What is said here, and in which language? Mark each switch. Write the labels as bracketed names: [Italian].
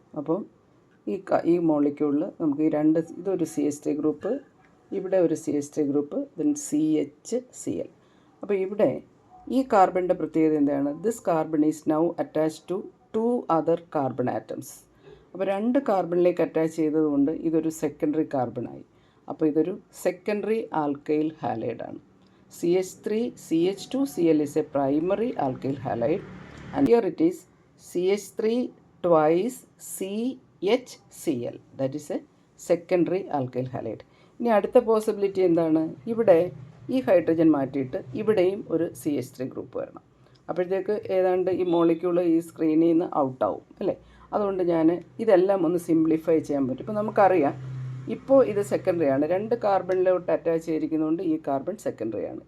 [Malayalam] അപ്പം ഈ മോളിക്യൂളിൽ നമുക്ക് ഇതൊരു CH3 ഗ്രൂപ്പ്, ഇവിടെ ഒരു CH3 ഗ്രൂപ്പ്, ദെൻ CHCl. അപ്പോൾ ഇവിടെ ഈ കാർബണിൻ്റെ പ്രത്യേകത എന്താണ്? [English] This carbon is now attach to 2 other carbon atoms. [Malayalam] അപ്പോൾ 2 കാർബണിലേക്ക് അറ്റാച്ച് ചെയ്തതുകൊണ്ട് ഇതൊരു സെക്കൻഡറി കാർബണായി. അപ്പോൾ ഇതൊരു secondary alkyl ഹാലൈഡാണ്. [English] CH3CH2Cl is a primary alkyl halide and here it is CH3 twice CHCl, that is a secondary alkyl halide. [Malayalam] ഇനി അടുത്ത possibility എന്താണ്? ഇവിടെ ഈ ഹൈഡ്രജൻ മാറ്റിയിട്ട് ഇവിടെയും ഒരു CH3 ഗ്രൂപ്പ് വരണം. അപ്പോഴത്തേക്ക് ഏതാണ്ട് ഈ മോളിക്യൂൾ ഈ സ്ക്രീനിൽ നിന്ന് ഔട്ടാവും അല്ലേ? അതുകൊണ്ട് ഞാൻ ഇതെല്ലാം ഒന്ന് സിംപ്ലിഫൈ ചെയ്യാൻ പറ്റും. ഇപ്പോൾ നമുക്കറിയാം, ഇപ്പോൾ ഇത് സെക്കൻഡറി ആണ്, 2 കാർബണിലോട്ട് അറ്റാച്ച് ചെയ്തിരിക്കുന്നതുകൊണ്ട് ഈ കാർബൺ സെക്കൻഡറി ആണ്.